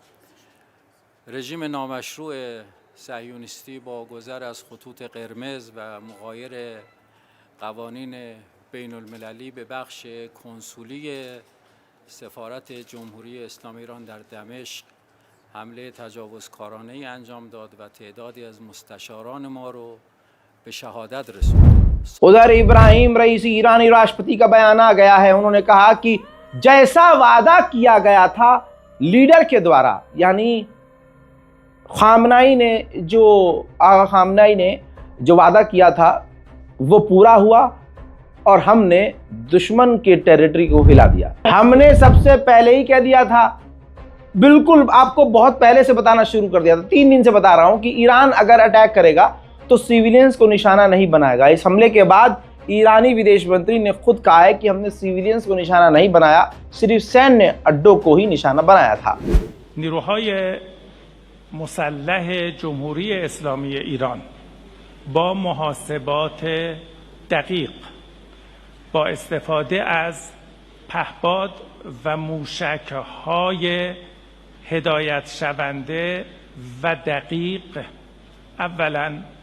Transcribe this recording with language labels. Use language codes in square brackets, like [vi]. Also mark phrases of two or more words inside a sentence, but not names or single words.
[fa] رژیم نامشروع صهیونیستی با گذر از خطوط قرمز و مغایر قوانین بین المللی به بخش کنسولی سفارت جمهوری اسلامی ایران در دمشق حمله تجاوزکارانه ای انجام داد و تعدادی از مستشاران ما رو به شهادت رسوند. [hi] उधर इब्राहिम रईसी ईरानी राष्ट्रपति का बयान आ गया है। उन्होंने कहा कि जैसा वादा किया गया था लीडर के द्वारा, यानी खामनाई ने जो वादा किया था वो पूरा हुआ और हमने दुश्मन के टेरिटरी को हिला दिया। हमने सबसे पहले ही कह दिया था, बिल्कुल आपको बहुत पहले से बताना शुरू कर दिया था, 3 दिन से बता रहा हूं कि ईरान अगर अटैक करेगा तो सिविलियंस को निशाना नहीं बनाएगा। इस हमले के बाद ईरानी विदेश मंत्री ने खुद कहा है कि हमने सिविलियंस को निशाना नहीं बनाया, सिर्फ सैन्य अड्डों को ही निशाना बनाया था। [fa] نیروهای مسلح جمهوری اسلامی ایران با محاسبات دقیق با استفاده از پهپاد و موشک‌های هدایت شونده و دقیق اولا